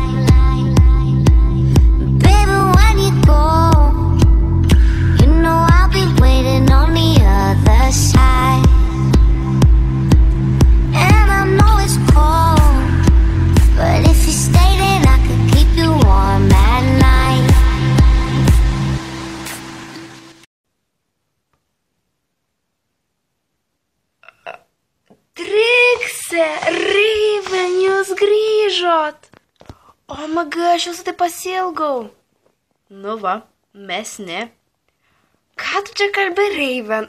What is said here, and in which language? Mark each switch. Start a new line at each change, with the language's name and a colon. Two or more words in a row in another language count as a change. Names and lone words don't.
English: Baby, when you go, you know I'll be waiting on the other side. And I know it's cold, but if you stay then I could keep you warm at night.
Lithuanian: Trikse, Raven, jūs grįžot. O maga, aš jūsų taip pasiilgau. Nu va, mes ne. Ką tu čia kalbi, Raven?